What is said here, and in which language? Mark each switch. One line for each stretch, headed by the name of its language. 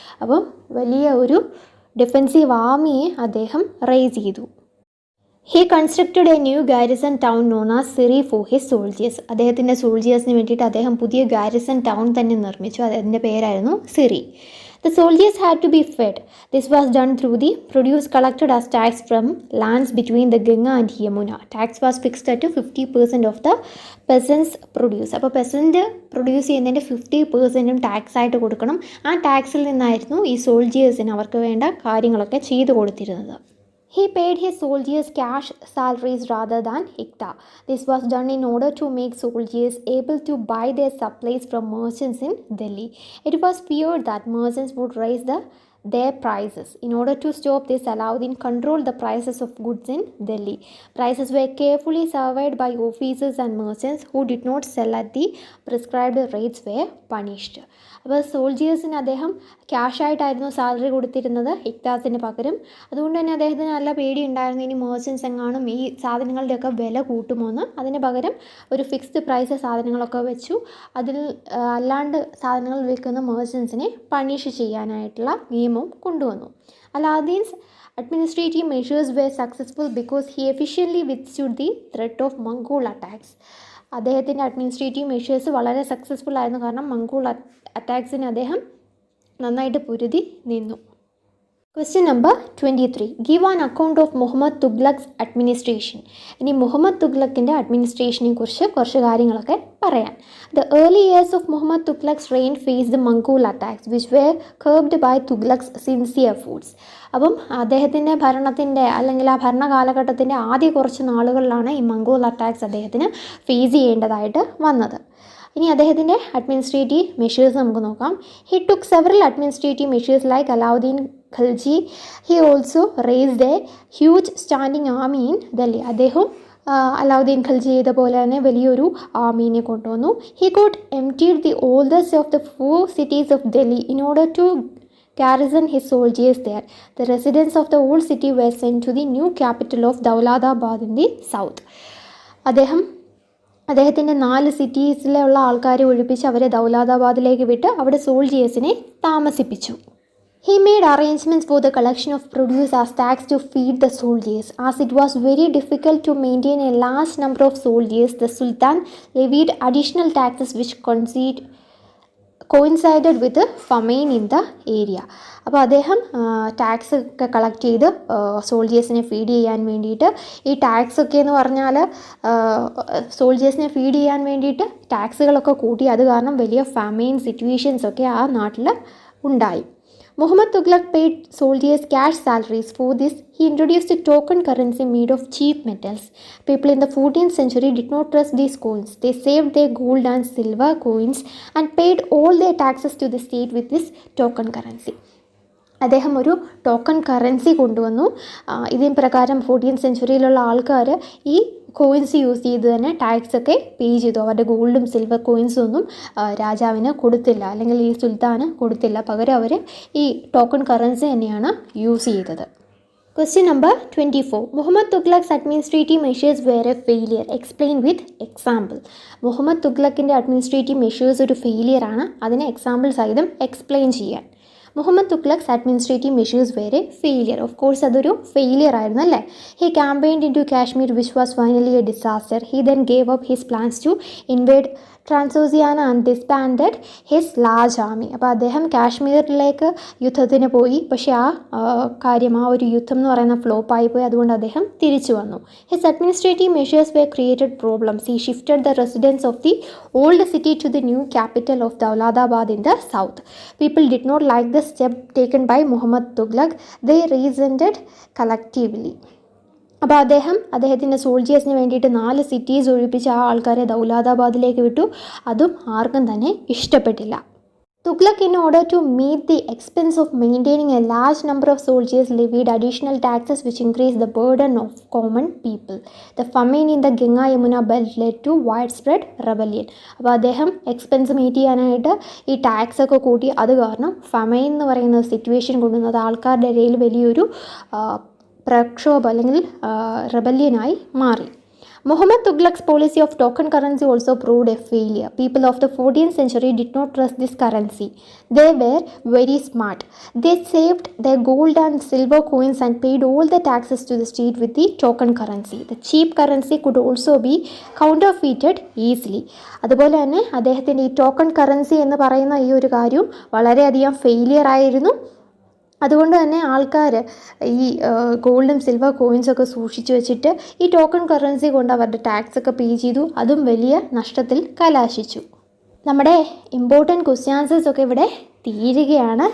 Malayalam: അപ്പം വലിയ ഒരു ഡിഫെൻസീവ് ആർമിയെ അദ്ദേഹം റേസ് ചെയ്തു.
English: He constructed a new garrison town known as Siri for his soldiers.
Malayalam: അദ്ദേഹത്തിൻ്റെ സോൾജിയേഴ്സിന് വേണ്ടിയിട്ട് അദ്ദേഹം പുതിയ ഗാരിസൺ ടൗൺ തന്നെ നിർമ്മിച്ചു. അതിൻ്റെ പേരായിരുന്നു Siri.
English: The soldiers had to be fed. This was done through the produce collected as tax from lands between the Ganga and Yamuna. Tax was fixed at 50% of the peasants' produce. അപ്പോൾ peasant produce ചെയ്യുന്നതിൻ്റെ 50% tax ആയിട്ട് കൊടുക്കണം. ആ ടാക്സിൽ നിന്നായിരുന്നു ഈ സോൾജിയേഴ്സിന് അവർക്ക് വേണ്ട കാര്യങ്ങളൊക്കെ ചെയ്തു കൊടുത്തിരുന്നത്. He paid his soldiers cash salaries rather than ikta. This was done in order to make soldiers able to buy their supplies from merchants in Delhi. It was feared that merchants would raise their prices. In order to stop this, Alauddin controlled the prices of goods in Delhi. Prices were carefully surveyed by officers and merchants who did not sell at the prescribed rates were punished.
Malayalam: അപ്പോൾ സോൾജിയേഴ്സിന് അദ്ദേഹം ക്യാഷായിട്ടായിരുന്നു salary കൊടുത്തിരുന്നത് ഇക്താസിന് പകരം. അതുകൊണ്ട് തന്നെ അദ്ദേഹത്തിന് നല്ല പേടി ഉണ്ടായിരുന്നു, ഇനി മേർച്ചൻസ് എങ്ങാനും ഈ സാധനങ്ങളുടെയൊക്കെ വില കൂട്ടുമോയെന്ന്. അതിന് പകരം ഒരു ഫിക്സ്ഡ് പ്രൈസ് സാധനങ്ങളൊക്കെ വെച്ചു. അതിൽ അല്ലാണ്ട് സാധനങ്ങൾ വിൽക്കുന്ന മേർച്ചൻസിനെ പണിഷ് ചെയ്യാനായിട്ടുള്ള നിയമം കൊണ്ടുവന്നു.
English: Alauddin's administrative measures were successful because he efficiently withstood the threat of Mongol attacks.
Malayalam: അദ്ദേഹത്തിൻ്റെ അഡ്മിനിസ്ട്രേറ്റീവ് മെഷേഴ്സ് വളരെ സക്സസ്ഫുൾ ആയിരുന്നു, കാരണം മംഗോൾ അറ്റാക്സിന് അദ്ദേഹം നന്നായിട്ട് പൊരുതി നിന്നു.
English: Question number 23. Give an account of Muhammad Tughlaq's administration.
Malayalam: ഇനി മുഹമ്മദ് തുഗ്ലക്കിൻ്റെ അഡ്മിനിസ്ട്രേഷനെ കുറിച്ച് കുറച്ച് കാര്യങ്ങളൊക്കെ പറയാം.
English: The early years of Muhammad Tughlaq's reign faced Mongol attacks which were curbed by Tughlaq's sincere efforts.
Malayalam: അപ്പം അദ്ദേഹത്തിൻ്റെ ഭരണത്തിൻ്റെ അല്ലെങ്കിൽ ആ ഭരണ കാലഘട്ടത്തിൻ്റെ ആദ്യ കുറച്ച് നാളുകളിലാണ് ഈ മംഗോൾ അറ്റാക്സ് അദ്ദേഹത്തിന് ഫേസ് ചെയ്യേണ്ടതായിട്ട് വന്നത്. ഇനി അദ്ദേഹത്തിൻ്റെ അഡ്മിനിസ്ട്രേറ്റീവ് മെഷേഴ്സ് നമുക്ക് നോക്കാം.
English: He took several administrative measures like Alauddin Khalji. He also raised a huge standing army in Delhi.
Malayalam: അദ്ദേഹം അലാവുദ്ദീൻ ഖൽജി ചെയ്ത പോലെ തന്നെ വലിയൊരു ആർമീനെ കൊണ്ടുവന്നു.
English: He got emptied the oldest of the 4 cities of Delhi in order to garrison his soldiers there. The residents of the old city were sent to the new capital of Dawladabad in the south.
Malayalam: അദ്ദേഹത്തിൻ്റെ 4 സിറ്റീസിലുള്ള ആൾക്കാരെ ഒഴിപ്പിച്ച് അവരെ ദൗലാദാബാദിലേക്ക് വിട്ട് അവിടെ സോൾജിയേഴ്സിനെ താമസിപ്പിച്ചു.
English: He made arrangements for the collection of produce as tax to feed the soldiers. As it was very difficult to maintain a large number of soldiers, the Sultan levied additional taxes which coincided with the famine in the area.
Malayalam: അപ്പോൾ അദ്ദേഹം tax ഒക്കെ collect ചെയ്ത് സോൾജിയേഴ്സിനെ feed ചെയ്യാൻ വേണ്ടിയിട്ട്, ഈ tax ഒക്കെ എന്ന് പറഞ്ഞാൽ സോൾജിയേഴ്സിനെ ഫീഡ് ചെയ്യാൻ വേണ്ടിയിട്ട് ടാക്സുകളൊക്കെ കൂട്ടി. അത് കാരണം വലിയ ഫാമൈൻ സിറ്റുവേഷൻസൊക്കെ ആ നാട്ടിൽ ഉണ്ടായി.
English: Muhammad Tughlaq paid soldiers cash salaries. For this, he introduced a token currency made of cheap metals. People in the 14th century did not trust these coins. They saved their gold and silver coins and paid all their taxes to the state with this token currency.
Malayalam: അദ്ദേഹം ഒരു token currency കൊണ്ടുവന്നു. ഇതേ പ്രകാരം 14th സെഞ്ച്വറിയിലുള്ള ആൾക്കാർ ഈ coins use ചെയ്ത് തന്നെ ടാക്സൊക്കെ പേ ചെയ്തു. അവരുടെ ഗോൾഡും സിൽവർ കോയിൻസും ഒന്നും രാജാവിന് കൊടുത്തില്ല, അല്ലെങ്കിൽ ഈ സുൽത്താന് കൊടുത്തില്ല. പകരം അവർ ഈ ടോക്കൺ കറൻസി തന്നെയാണ് യൂസ് ചെയ്തത്.
English: Question number 24. Muhammad Tughlaq's administrative measures were a failure. Explain with example.
Malayalam: Muhammad തുഗ്ലക്കിൻ്റെ administrative measures ഒരു ഫെയിലിയർ ആണ്. അതിനെ എക്സാമ്പിൾ സഹിതം എക്സ്പ്ലെയിൻ ചെയ്യാൻ. മുഹമ്മദ് തുഗ്ലക്സ് അഡ്മിനിസ്ട്രേറ്റീവ് മെഷേഴ്സ് വേറെ ഫെയിലിയർ. ഓഫ് കോഴ്സ് അതൊരു ഫെയിലിയർ ആയിരുന്നു അല്ലേ.
English: He campaigned in to Kashmir which was finally a disaster. He then gave up his plans to invade Transoxiana and disbanded his large army.
Malayalam: അപ്പോൾ അദ്ദേഹം കാശ്മീരിലേക്ക് യുദ്ധത്തിന് പോയി. പക്ഷേ ആ ഒരു യുദ്ധം എന്ന് പറയുന്ന ഫ്ലോപ്പായി പോയി. അതുകൊണ്ട് അദ്ദേഹം തിരിച്ചു വന്നു.
English: His administrative measures were created problems. He shifted the residence of the old city to the new capital of Daulatabad in the south. People did not like the step taken by Muhammad Tughlaq. They resented collectively.
Malayalam: അപ്പോൾ അദ്ദേഹത്തിൻ്റെ സോൾജിയേഴ്സിന് വേണ്ടിയിട്ട് 4 cities ഒഴിപ്പിച്ച് ആ ആൾക്കാരെ ദൗലതാബാദിലേക്ക് വിട്ടു. അതും ആർക്കും തന്നെ ഇഷ്ടപ്പെട്ടില്ല.
English: Tughlaq, in order to meet the expense of maintaining a large number of soldiers, levied additional taxes which increased the burden of common people. The famine in the Ganga-Yamuna belt led to widespread rebellion.
Malayalam: അപ്പോൾ അദ്ദേഹം expense meet ചെയ്യാനായിട്ട് ഈ tax ഒക്കെ കൂട്ടി. അത് കാരണം ഫമൈൻ എന്ന് പറയുന്ന സിറ്റുവേഷൻ കൊണ്ടുവന്നത് ആൾക്കാരുടെ ഇടയിൽ വലിയൊരു പ്രക്ഷോഭം അല്ലെങ്കിൽ റെബല്യനായി മാറി.
English: Muhammad Tughlaq's policy of token currency also proved a failure. People of the 14th century did not trust this currency. They were very smart. They saved their gold and silver coins and paid all the taxes to the state with the token currency. The cheap currency could also be counterfeited easily.
Malayalam: അതുപോലെ തന്നെ അദ്ദേഹത്തിൻ്റെ ഈ token currency എന്ന് പറയുന്ന ഈ ഒരു കാര്യം വളരെയധികം ഫെയിലിയർ ആയിരുന്നു. അതുകൊണ്ട് തന്നെ ആൾക്കാർ ഈ ഗോൾഡും സിൽവർ കോയിൻസൊക്കെ സൂക്ഷിച്ചു വെച്ചിട്ട് ഈ ടോക്കൺ കറൻസി കൊണ്ട് അവരുടെ ടാക്സൊക്കെ പേ ചെയ്തു. അതും വലിയ നഷ്ടത്തിൽ കലാശിച്ചു. നമ്മുടെ ഇമ്പോർട്ടൻറ്റ് ക്വസ്റ്റ്യൻ ആൻസേഴ്സൊക്കെ ഇവിടെ തീരുകയാണ്.